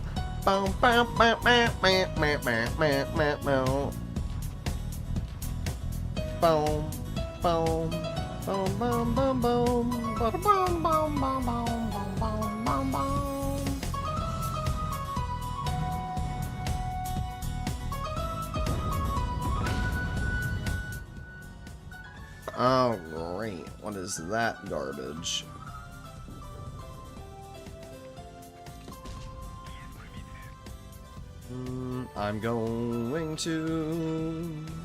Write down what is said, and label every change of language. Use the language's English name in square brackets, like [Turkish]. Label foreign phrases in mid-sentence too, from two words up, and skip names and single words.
[English] Boom, boom, boom, boom, boom, boom, boom, boom. Boom, boom, boom, boom, boom, boom, boom, boom, boom, boom, boom, boom, boom. Oh, great. What is that garbage? I'm going to...